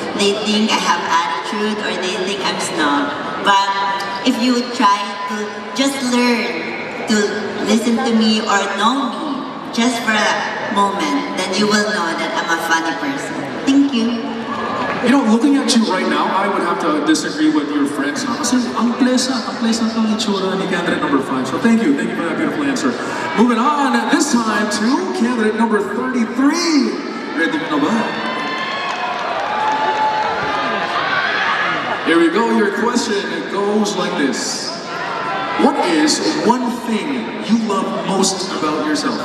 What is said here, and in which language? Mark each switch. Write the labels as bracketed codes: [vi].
[en] They think I have attitude or they think I'm snob. But if you would try to just learn to listen to me or know me just for a moment, then you will know that I'm a funny person. Thank you. You know, looking at you right now, I would have to disagree with your friends. [tl] Kasi ang pleasant ang itsura ni candidate number 5. [en] So thank you for that beautiful answer. Moving on, this time to candidate number 33. [tl] Ready na ba? [en] Here we go, your question, it goes like this. What is one thing you love most about yourself?